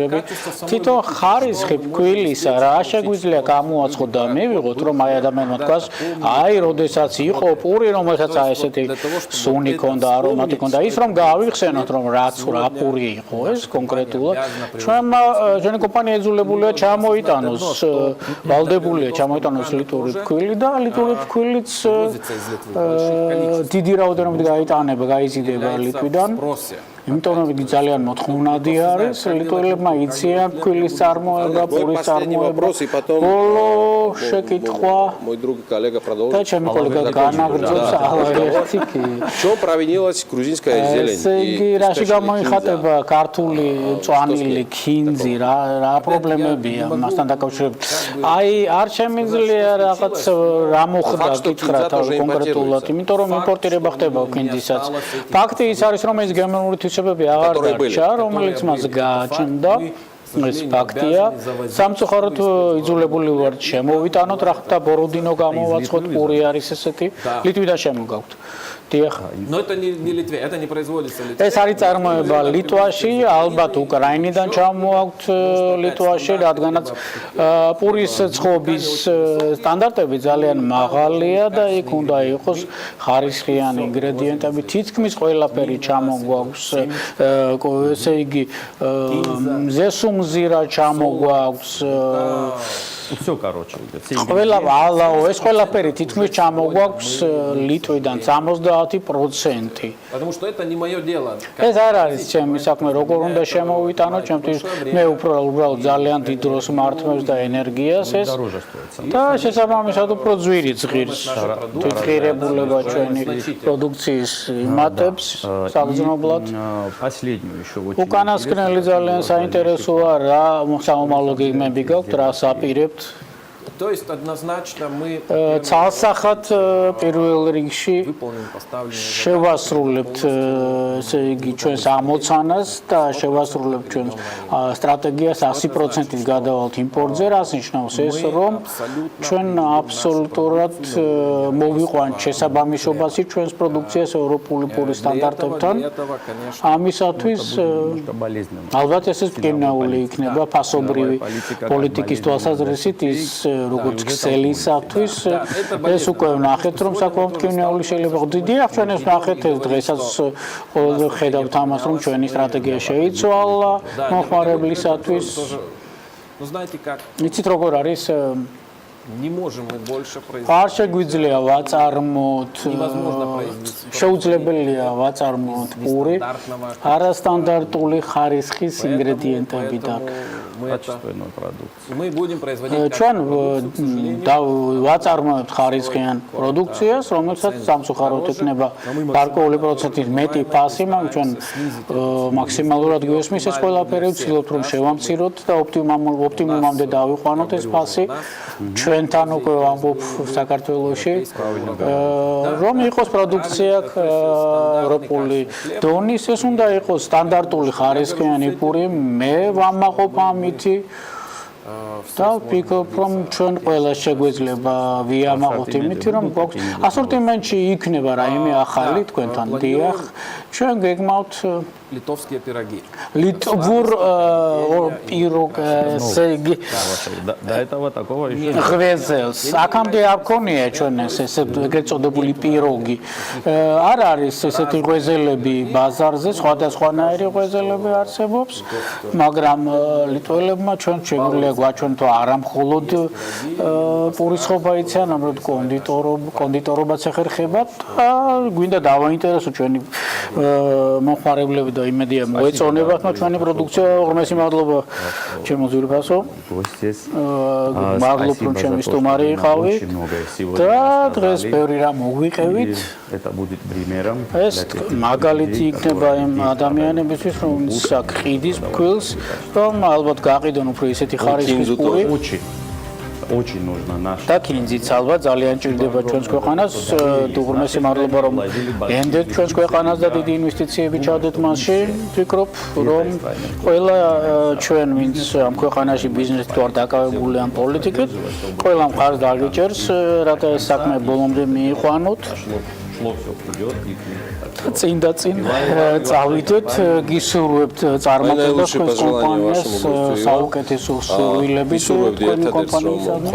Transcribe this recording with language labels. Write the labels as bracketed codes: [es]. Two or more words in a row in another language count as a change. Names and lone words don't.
[ka] თვითონ ხარისხი ფქვილისა რა შეგვიძლია გამოაცხოთ და მივიღოთ, რომ აი ადამიანმა თქვას, აი, როდესაც იყო პური, რომელსაც აი ესეთი სუნი ქონდა, არომატი ქონდა, ის რომ გავიხსენოთ, რომ რაც რა პური იყო ეს კონკრეტულად, ჩვენი კომპანია ეძულებულია ჩამოიტანოს, ვალდებულია ჩამოიტანოს ლიტვური ფქვილი და ლიტვური ფქვილიც დიდი რაოდენობით გაიზიდება ლიტვიდან. იმიტომ რომ იგი ძალიან მოთხოვნადი არის, ლიტველებმა იციან ფქვილის წარმოება, პურის წარმოება. ბოლო შეკითხვა. და ჩემი კოლეგა განაგრძობს ახალ-ერთი კი. [ru] Что провинилась грузинская зелень? [ka] ესე იგი, რაში გამოიხატება ქართული მწვანილი ქინძი, რა პრობლემებია მასთან დაკავშირებით? აი, არ შემიძლია რაღაც რა მოხდა გითხრა კონკრეტულად, იმიტომ რომ იმპორტირება ხდება ქინძისაც. ფაქტი ის არის, რომ ეს გემოვნური თვისებები აღარ დარჩა, რომელიც მას გააჩნდა. ეს фактია. სამწუხაროდ იძულებული ვართ შემოვიტანოთ, რა ხდება ბოროდინო გამოვაცხოთ, პური არის ესეთი, ლიტვიდან შემოგაქვთ. [ru] Но это не Литве, это не производится в Литве. [ka] ეს არის წარმოება ლიტვაში, ალბათ უკრაინიდან ჩამოაქვთ ლიტვაში, რადგანაც პურის ცხობის სტანდარტები ძალიან მაღალია და იქ უნდა იყოს ხარისხიანი ინგრედიენტები, თითქმის ყველაფერი ჩამოგვაქვს, ესე იგი ზესუმზირა ჩამოგვაქვს. [ru] Всё, короче, [ka] ყველა ალაო, ეს ყველაფერი თითქმის ჩამოგვაქვს ლიტვიდან 70%. [ru] Потому что это не моё дело. [ka] ეს არ არის ჩემი საქმე, როგორ უნდა შემოვიტანო, ჩემთვის მე უბრალოდ ძალიან დიდ დროს მართმევს და ენერგიას ეს. და შესაბამისად უფრო ძვირი ზღირს თვითღირებულება ჩვენი პროდუქციის იმატებს საგრძნობლად. უკანასკნელი ძალიან საინტერესოა, რა სამომავლო გეგმები გაქვთ, რა საპირებთ. [ru] То есть однозначно мы [ka] ცალსახად პირველ რიგში შევასრულებთ ესე იგი ჩვენს ამოცანას და შევასრულებთ ჩვენს სტრატეგიას 100%-ით გადავალთ იმპორტზე, რაც ნიშნავს ეს, რომ ჩვენ აბსოლუტურად მოვიყვანთ შესაბამისობაში ჩვენს პროდუქციას ევროპული პურის სტანდარტებთან. ამისათვის ალბათ ესეც მტკივნეული იქნება ფასობრივი პოლიტიკის თვალსაზრისით ის როგორც ქსელისათვის ეს უკვე ვნახეთ რომ საკმაოდ მტკივნეული შეიძლება იყოს. დიახ, ჩვენ ეს ვნახეთ ეს დღესაც ყოველდღე ხედავთ ამას რომ ჩვენი სტრატეგია შეიცვალა მომხმარებლისათვის. [ru] Ну знаете как? [ka] იცით როგორ არის [ru] Не можем мы больше производить. [ka] არ შეგვიძლია ვაწარმოოთ [ru] Невозможно произвести. [ka] შეუძლებელია ვაწარმოოთ პური არასტანდარტული ხარისხის ინგრედიენტებიდან. [ru] качественную продукцию. Мы будем производить [ka] ჩვენ ვაწარმოებთ ხარისხიან პროდუქციას, რომელსაც სამწუხაროდ იქნება გარკვეული პროცენტით მეტი ფასი, მაგრამ ჩვენ მაქსიმალურად გვესმის ეს ყველაფერი, ვცდილობთ რომ შევამციროთ და ოპტიმუმამდე დავიყვანოთ ეს ფასი. ჩვენთან უკვე ვამბობ საქართველოში, რომ იყოს პროდუქცია ევროპული დონის, ეს უნდა იყოს სტანდარტული ხარისხიანი პური, მე ვამაყობ ამითი და ვფიქრობ, რომ ჩვენ ყველა შეგვეძლება ვიამაყოთ იმითი, რომ გვაქვს ასორტიმენტში იქნება რაიმე ახალი თქვენთან დიახ, ჩვენ გეგმავთ [ru] литовские пироги. [ka] ლიტვურ პიროგ [ru] До этого такого еще [ka] ღვეზელს აქამდე არ ქონია ჩვენ ეს ეგრეთ წოდებული პიროგი არ არის ესეთი ღვეზელები ბაზარზე სხვადასხვანაირი ღვეზელები არსებობს მაგრამ ლიტველებმა ჩვენ შეგვიძლია გვაჩვენთო არა მხოლოდ პურის ხობა იციან ამროდ კონდიტორობაც ეხერხებათ და გვინდა დავაინტერესოთ ჩვენი მომხმარებლები და იმედია მოეწონებათ ჩვენი პროდუქცია ღრმესი მადლობა ჩემო ძვირფასო მადლობ რომ ჩემი სტუმარი იყავით და დღეს ბევრი რამ მოგვიყევით [ru] это будет примером [ka] ეს მაგალითი იქნება იმ ადამიანებისთვის რომც აქ ყიდის ფქვილს რომ ალბათ გაყიდონ უფრო ისეთი ხარისხის პური [ru] очень нужно наш [ka] და კინძიც ალბათ ძალიან ჭირდება ჩვენს ქვეყანას უღრმესი მადლობა რომ ენდეთ ჩვენს ქვეყანას და დიდი ინვესტიციები ჩადეთ მასში ვფიქრობ რომ ყველა ჩვენ ვინც ამ ქვეყანაში ბიზნესით ვარ დაკავებული ამ პოლიტიკით ყველა მხარს დაგიჭერს რათა ეს საქმე ბოლომდე მიიყვანოთ წინ და წინ წავიდეთ გისურვებთ წარმატებას თქვენს კომპანიას საუკეთესო სურვილებით თქვენი კომპანიისადმი